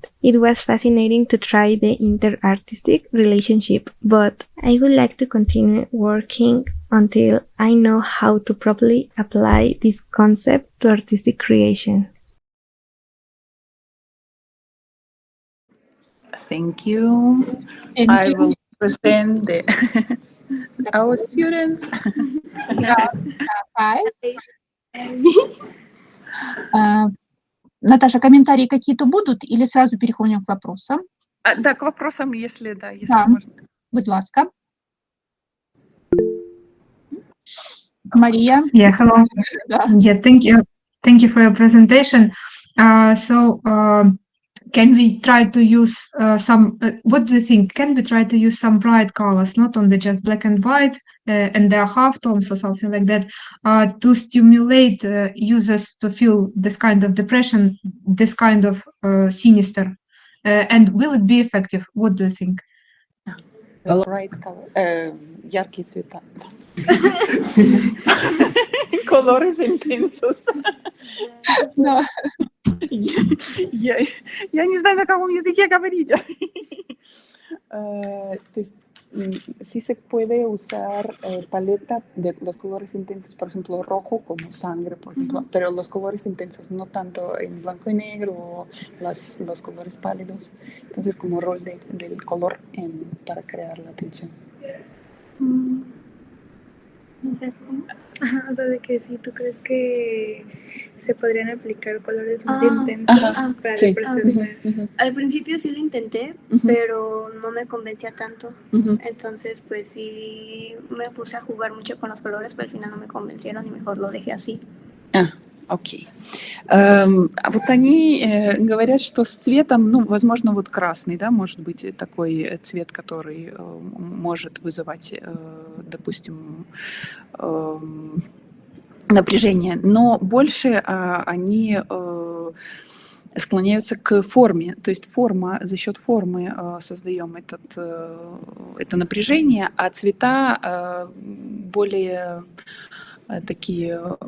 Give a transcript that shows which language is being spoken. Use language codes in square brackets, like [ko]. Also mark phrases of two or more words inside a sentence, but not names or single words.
[en] It was fascinating to try the inter-artistic relationship, but I would like to continue working until I know how to properly apply this concept to artistic creation. Thank you. I will present our students. [ru] Наташа, комментарии какие-то будут или сразу переходим к вопросам? Да, к вопросам, если Да, можно. [uk] будь ласка. [en] Maria. Yeah, hello. Yeah, thank you. Thank you for your presentation. Can we try to use what do you think? Can we try to use some bright colors, not only just black and white, and their halftones or something like that, to stimulate users to feel this kind of depression, this kind of sinister? And will it be effective? What do you think? Bright color, [ru] яркие цвета. [es] Colores intensos. [ru] Да. Я не знаю, на каком языке говорить. [es] Sí se puede usar paleta de los colores intensos, por ejemplo, rojo como sangre, por ejemplo, pero los colores intensos, no tanto en blanco y negro o los colores pálidos. Entonces, como rol del color para crear la tensión. No sé cómo. Ajá, o sea, de que si tú crees que se podrían aplicar colores más intensos para representar. Al principio sí lo intenté, pero no me convencía tanto. Entonces, pues sí me puse a jugar mucho con los colores, pero al final no me convencieron y mejor lo dejé así. [ru] Окей. Вот они говорят, что с цветом, ну, возможно, вот красный, да, может быть такой цвет, который может вызывать, допустим, напряжение, но больше они склоняются к форме, то есть форма, за счет формы создаем это напряжение, а цвета более такие,